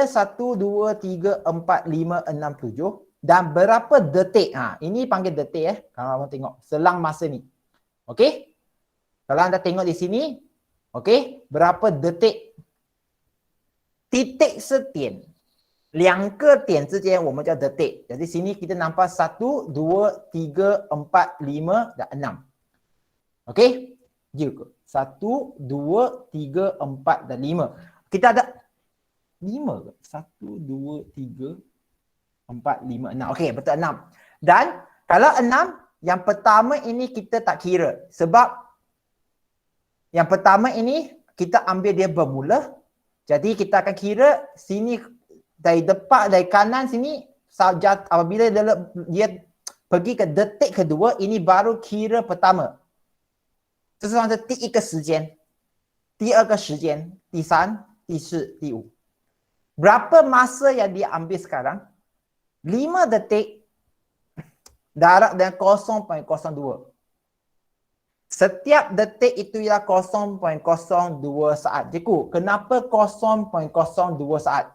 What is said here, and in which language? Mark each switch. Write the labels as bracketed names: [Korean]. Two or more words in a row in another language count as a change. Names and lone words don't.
[Malay] 1, 2, 3, 4, 5, 6, 7. Dan berapa detik? Ini panggil detik kalau kamu tengok. Selang masa ni. Okey? Kalau anda tengok di sini. Okey? Berapa detik? Titik setian. [Chinese] 2 个点之间我们叫 detik. [Malay] Jadi sini kita nampak 1, 2, 3, 4, 5 dan 6. Okey? Juga. 1, 2, 3, 4 dan 5. Kita ada 5 ke? 1, 2, 3, 4, 5, 6. Okey, betul 6. Dan kalau 6, yang pertama ini kita tak kira. Sebab yang pertama ini kita ambil dia bermula. Jadi kita akan kira sini dari depan, dari kanan sini, apabila dia pergi ke detik kedua, ini baru kira pertama. [Chinese] 这是第一个时间，第二个时间，第三、第四、第五。 [Malay] Berapa masa yang dia ambil sekarang? 5 detik darab dengan 0.02. Setiap detik itu ialah 0.02 saat. Jeku, kenapa 0.02 saat?